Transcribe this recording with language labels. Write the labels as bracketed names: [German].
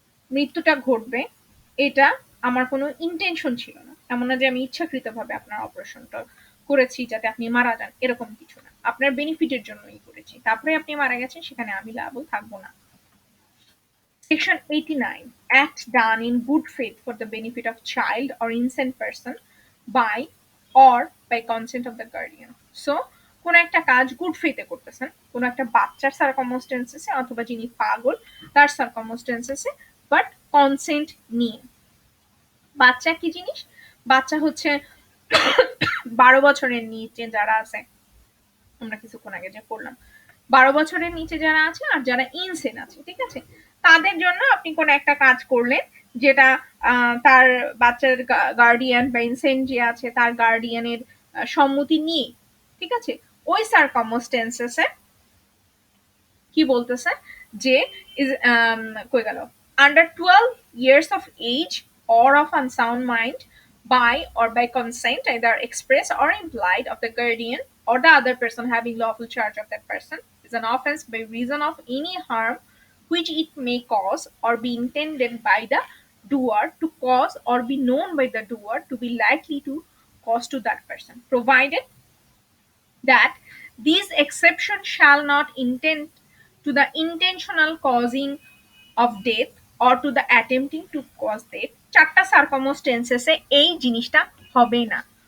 [Bangla] মৃত্যুটা ঘটবে এটা আমার কোনো ইন্টেনশন ছিল না, এমন না যে আমি ইচ্ছাকৃতভাবে আপনার অপারেশনটা করেছি যাতে আপনি মারা যান, এরকম কিছু না, আপনার বেনিফিটের জন্যই করেছি, তারপরে আপনি মারা গেছেন, সেখানে আমি লায়াবল থাকবো না। [English] Section 89, act done in good faith for the benefit of child or innocent person by or by consent of the guardian। [Bangla] So কোন একটা কাজ গুড ফেথে করতেছেন, কোন একটা বাচ্চার সার্কামস্টেন্সেসে অথবা যিনি পাগল তার সার্কামস্টেন্সেসে, বাট কনসেন্ট নিয়ে। বাচ্চা কি জিনিস? বাচ্চা হচ্ছে 12 বছরের নিচে যারা আছে, আমরা কিছুক্ষণ আগে যে পড়লাম, 12 বছরের নিচে যারা আছে আর যারা ইনসেন আছে, ঠিক আছে, তাদের জন্য আপনি কোন একটা কাজ করলেন যেটা তার বাচ্চার গার্ডিয়ান বা ইনসেন যে আছে তার গার্ডিয়ানের সম্মতি নিয়ে, ঠিক আছে, ওই সার্কামস্টেন্সেসে কি বলতেছে যে ইজ কই গেল, [English] Under 12 years of age or of unsound mind by or by consent either express or implied of the guardian or the other person having lawful charge of that person is an offense by reason of any harm which it may cause or be intended by the doer to cause or be known by the doer to be likely to cause to that person, provided that these exceptions shall not intend to the intentional causing of death or to the attempting to cause death। [Bangla] চারটা সার্কামস্টেন্সেসে এই জিনিসটা হবে না।